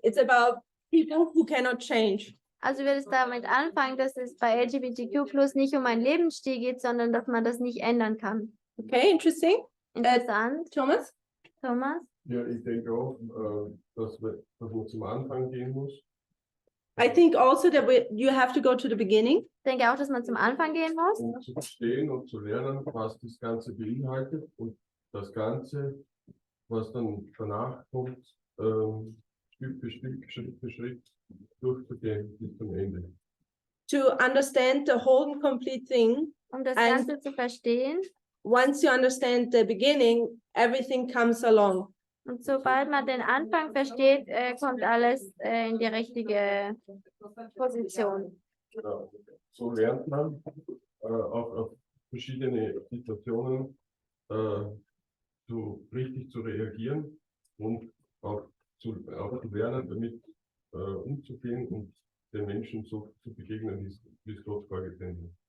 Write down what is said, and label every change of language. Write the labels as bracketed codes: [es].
[en] It's about people who cannot change. [de] Also wird es damit anfangen, dass es bei LGBTQ plus nicht um einen Lebensstil geht, sondern dass man das nicht ändern kann. [en] Okay, interesting. [de] Interessant. Thomas? Thomas? Ja, ich denke auch, dass man zum Anfang gehen muss. [en] I think also that you have to go to the beginning. [de] Ich denke auch, dass man zum Anfang gehen muss, Um zu verstehen und zu lernen, was das Ganze beinhaltet und das Ganze, was dann danach kommt, Stück für Stück, Schritt für Schritt durchzugehen bis zum Ende. [en] To understand the whole and complete thing. [de] um das [en] And- [de] Ganze zu verstehen. [en] Once you understand the beginning, everything comes along. [de] Und sobald man den Anfang versteht, kommt alles in die richtige Position. Ja, so lernt man auch auf verschiedene Situationen richtig zu reagieren und auch zu lernen, damit umzugehen und den Menschen so zu begegnen, wie es Gott vorgesehen hat.